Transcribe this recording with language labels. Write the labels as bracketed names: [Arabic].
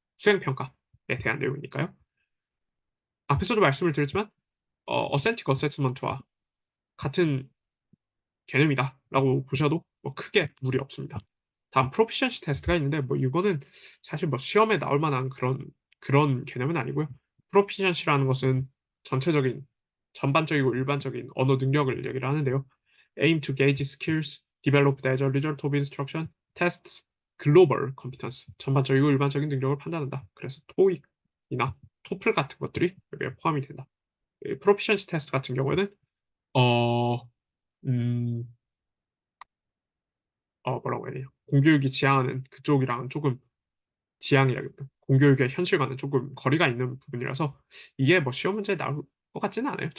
[Korean] 수행평가에 대한 내용이니까요. 앞에서도 말씀을 드렸지만 어센틱 어세스먼트와 같은 개념이다라고 보셔도 뭐 크게 무리 없습니다. 다음 프로피션시 테스트가 있는데 뭐 이거는 사실 뭐 시험에 나올 만한 그런 개념은 아니고요. 프로피션시라는 것은 전체적인 전반적이고 일반적인 언어 능력을 얘기를 하는데요. [English] aim to gauge skills developed as a result of instruction, tests, global competence [Korean] 전반적이고 일반적인 능력을 판단한다. 그래서 토익이나 토플 같은 것들이 여기에 포함이 된다. 프로피션시 테스트 같은 경우에는 어, 음, 뭐라고 해야 되냐. 공교육이 지향하는 그쪽이랑 조금 지향이라기보다 공교육의 현실과는 조금 거리가 있는 부분이라서 이게 뭐 시험 문제에 나올 것 같지는 않아요.